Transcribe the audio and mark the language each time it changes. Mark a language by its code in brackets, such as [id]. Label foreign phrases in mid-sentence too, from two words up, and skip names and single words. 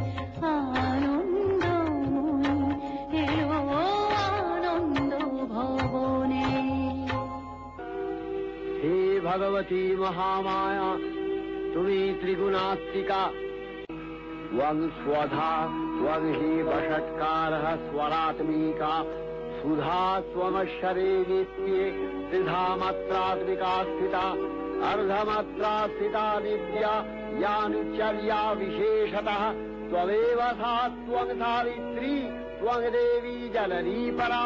[bn] আনন্দময়ী এলো আনন্দ ভবনে। হে ভগবতী মহামায়া, তুমি ত্রিগুণাত্মিকা। [sa] त्वं स्वधा त्वं हि वषट्कारः स्वरात्मिका। सुधा त्वमक्षरे नित्ये त्रिधा मात्रात्मिका स्थिता। अर्धमात्रा स्थिता नित्या या नित्यर्या विशेषतः। त्वमेव सा त्वं सावित्री त्वं देवी जननी परा।